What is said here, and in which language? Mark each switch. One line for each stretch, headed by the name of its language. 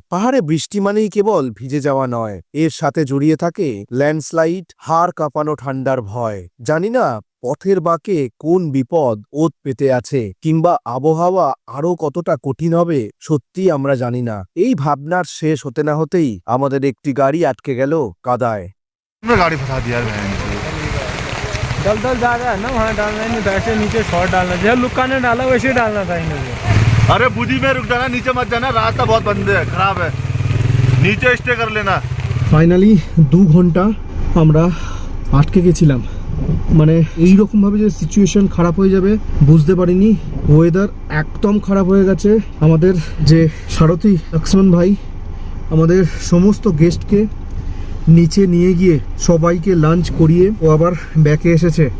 Bangla: পাহাড়ে বৃষ্টি মানেই কেবল ভিজে যাওয়া নয়, এর সাথে জড়িয়ে থাকে ল্যান্ডস্লাইড, হাড় কাঁপানো ঠান্ডার ভয়। জানি না পথের বাঁকে কোন বিপদ ওত পেতে আছে, কিংবা আবহাওয়া আরো কতটা কঠিন হবে সত্যি আমরা জানি না। এই ভাবনার শেষ হতে না হতেই আমাদের একটি গাড়ি আটকে গেল কাদায়।
Hindi: গাড়ি ফসা দিয়া दलदल ज़्यादा है ना, वहाँ डालना ही नहीं था, ऐसे नीचे शॉर्ट डालना, जैसे लुक्का ने डाला वैसे डालना था इन्हें। अरे बुद्धि में रुक जाना, नीचे मत जाना, रास्ता बहुत बंद है, खराब है, नीचे स्टे कर लेना।
Bangla: ফাইনালি 2 ঘন্টা আমরা আটকে গেছিলাম, মানে এই রকম ভাবে যে সিচুয়েশন খারাপ হয়ে যাবে বুঝতে পারিনি। ওয়েদার একদম খারাপ হয়ে গেছে। আমাদের যে সারথি লক্ষ্মণ ভাই আমাদের সমস্ত গেস্টকে নিচে নিয়ে গিয়ে সবাইকে লাঞ্চ করিয়ে ও আবার ব্যাকে এসেছে।